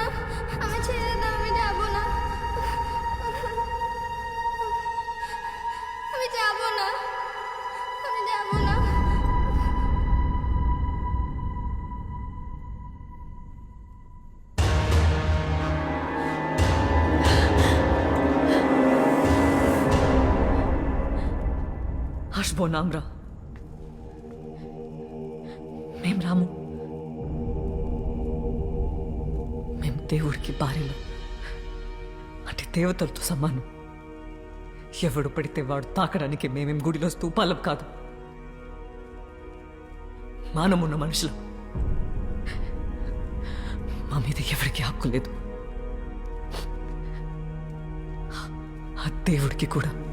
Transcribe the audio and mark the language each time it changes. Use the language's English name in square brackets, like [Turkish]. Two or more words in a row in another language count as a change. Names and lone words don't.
[Bangla] আমি ছেড়ে দাও, আমি যাব না। আমি যাব না, আমি যাব না। আসবো না আমরা, [Telugu] మేం రాము. మేము దేవుడికి భార్యలు, అంటే దేవతలతో సమానం. ఎవడు పడితే వాడు తాకడానికి మేమేం గుడిలో స్తూపాలం కాదు, మానమున్న మనుషులం. మా మీద ఎవరికి హక్కు లేదు, ఆ దేవుడికి కూడా.